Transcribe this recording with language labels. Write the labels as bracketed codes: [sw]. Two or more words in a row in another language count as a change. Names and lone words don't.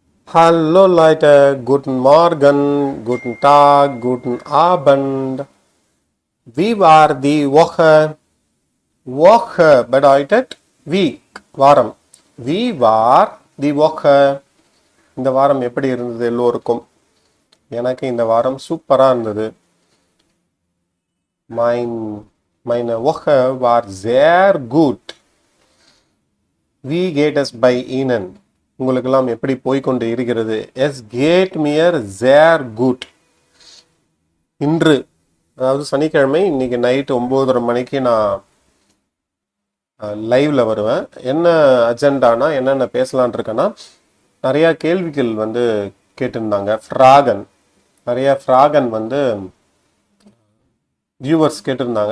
[de] Hallo Leute, guten Morgen, guten Tag, guten Abend. Wie war die Woche? Woche bedeutet week, வாரம். Wie war die Woche? [ta] இந்த வாரம் எப்படி இருந்தது எல்லோருக்கும்? எனக்கு இந்த வாரம் சூப்பரா இருந்தது. [de] Meine Woche war sehr gut. Wie geht es bei Ihnen? [ta] உங்களுக்கெல்லாம் எப்படி போய்கொண்டு இருக்கிறது? [de] Es geht mir sehr gut. [ta] இன்று, அதாவது சனிக்கிழமை, இன்னைக்கு நைட்டு 9:30 மணிக்கு நான் லைவ்ல வருவேன். என்ன அஜெண்டானா, என்னென்ன பேசலான் இருக்கேன்னா, நிறைய கேள்விகள் வந்து கேட்டிருந்தாங்க. நிறைய ஃப்ராகன் வந்து வியூவர்ஸ் கேட்டிருந்தாங்க.